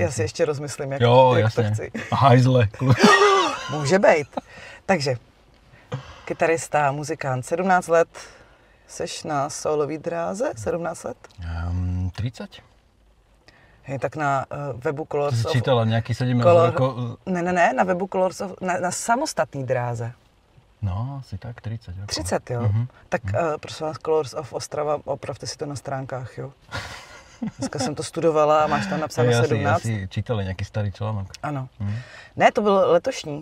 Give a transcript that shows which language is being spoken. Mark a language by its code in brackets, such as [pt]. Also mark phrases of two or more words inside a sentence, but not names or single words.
[cs] Já si ještě rozmyslím, jak jasně. to chci. Hajzle. Může být. Takže, kytarista, muzikant, 17 let, seš na solový dráze, 17 let? 30. Je tak na webu Colors [sk] Ty [cs] of... [sk] si čítala nejaký 17 rokov? [cs] Ne, na webu Colors of... Na samostatný dráze. [sk] No, asi tak 30 rokov. [cs] 30, jo? Tak prosím vás, Colors of Ostrava, opravte si to na stránkách, jo? Dneska jsem to studovala a máš tam napsáno 17. Já si čítala nějaký starý článok. Ano. Ne, to byl letošní.